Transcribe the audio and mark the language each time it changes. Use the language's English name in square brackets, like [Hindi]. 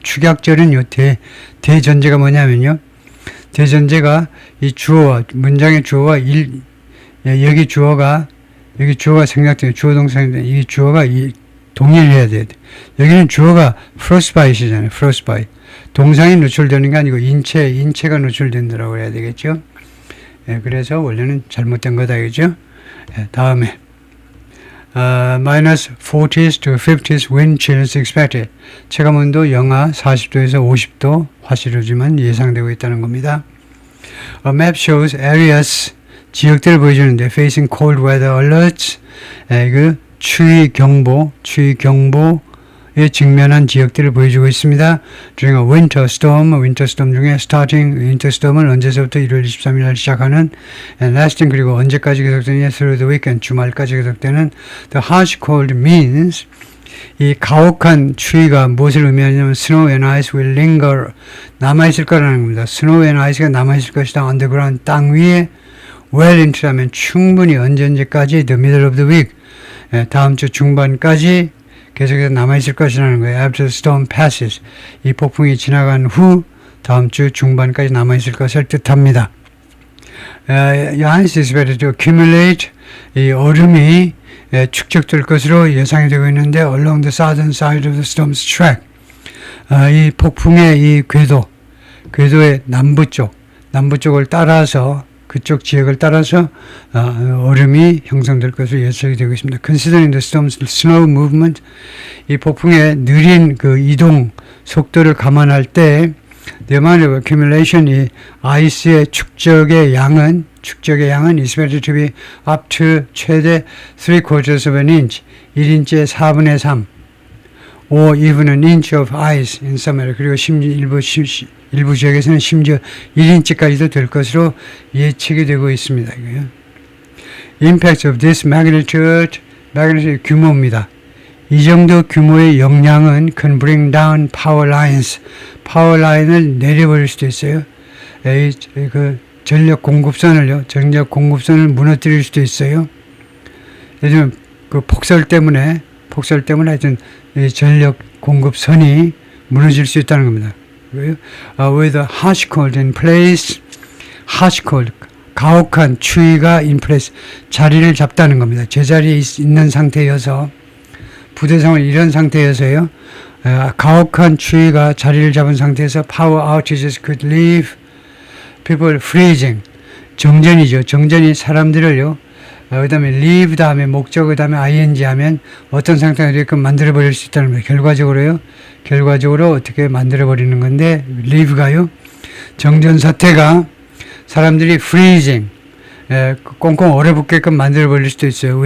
[Korean] 축약절은 요 대전제가 뭐냐면요. 대전제가 이 주어와 문장의 주어와 여기 주어가 생략돼요. 주어 동사인데 이 주어가 동일해야 돼요. 여기는 주어가 frostbite이잖아요. frostbite. 동상이 노출되는 게 아니고 인체가 노출된다라고 해야 되겠죠. 그래서 원래는 잘못된 거다, 그죠? 다음에 [English] minus 40s to 50s wind chills expected. [Korean] 체감온도 영하 40도에서 50도 화씨로지만 예상되고 있다는 겁니다. [English] A map shows areas, [Korean] 지역들을 보여주는데 [English] facing cold weather alerts, [Korean] 그 추위 경보에 직면한 지역들을 보여주고 있습니다. [English] during a winter storm [Korean] 중에 starting winter storm은 언제서부터 1월 23일 날 시작하는 [English] and lasting, [Korean] 그리고 언제까지 계속되느냐 [English] through the weekend, [Korean] 주말까지 계속되는 [English] the harsh cold means, [Korean] 이 가혹한 추위가 무엇을 의미하냐면 [English] snow and ice will linger, [Korean] 남아있을 거라는 겁니다. [English] snow and ice [Korean] 가 남아있을 것이다. underground, 땅 위에 [English] well into [Korean] 라면 충분히 언제까지 [English] the middle of the week, [Korean] 다음 주 중반까지 계속해서 남아있을 것이라는 거예요. [English] After the storm passes, [Korean] 이 폭풍이 지나간 후 다음 주 중반까지 남아있을 것을 뜻합니다. [English] Ice is expected to accumulate, [Korean] 이 얼음이 축적될 것으로 예상이 되고 있는데 [English] along the southern side of the storm's track, [Korean] 이 폭풍의 이 궤도의 남부 쪽을 따라서 그쪽 지역을 따라서 얼음이 형성될 것으로 예측이 되고 있습니다. [English] Considering the storm's slow movement, [Korean] 이 폭풍의 느린 그 이동 속도를 감안할 때 [English] the amount of accumulation, [Korean] 이 아이스의 축적의 양은 [English] is expected to be up to 최대 3/4 of an inch, [Korean] 1인치의 4분의 3, [English] or even an inch of ice in some area. [Korean] 그리고 일부 지역에서는 심지어 1인치까지도 될 것으로 예측이 되고 있습니다. 이거요. [English] Impact of this magnitude 규모입니다. [Korean] 이 정도 규모의 영향은 [English] can bring down power lines, [Korean] 파워 라인을 내려버릴 수도 있어요. 그 전력 공급선을 무너뜨릴 수도 있어요. 요즘 그 폭설 때문에 하여튼 이 전력 공급선이 무너질 수 있다는 겁니다. [English] With a harsh cold in place, harsh cold, [Korean] 가혹한 추위가 [English] in place, [Korean] 자리를 잡다는 겁니다. 제자리에 있는 상태여서, 부대 상황이 이런 상태여서요. 가혹한 추위가 자리를 잡은 상태에서 [English] power outages could leave people freezing. [Korean] 정전이죠. 정전이 사람들을요. 그 다음에 leave 다음에 목적, 그 다음에 ing 하면 어떤 상태가 되게끔 만들어버릴 수 있다는 거예요. 결과적으로 어떻게 만들어버리는 건데, leave가요. 정전 사태가 사람들이 freezing, 꽁꽁 얼어붙게끔 만들어버릴 수도 있어요.